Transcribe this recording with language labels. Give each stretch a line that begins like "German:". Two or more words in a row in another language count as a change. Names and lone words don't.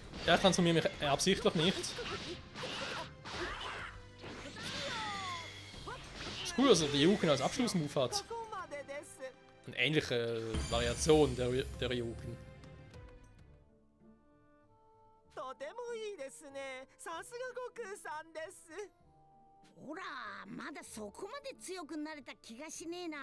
German: Der transformiert mich absichtlich nicht. Ist cool, dass er die Ryuken als Abschlussmove hat.
Japanese: ここまでです
German: Eine ähnliche Variation der Ryuken.
Japanese: とてもいいですねさすが悟空さんですほらまだそこまで強くなれた気がしねえな。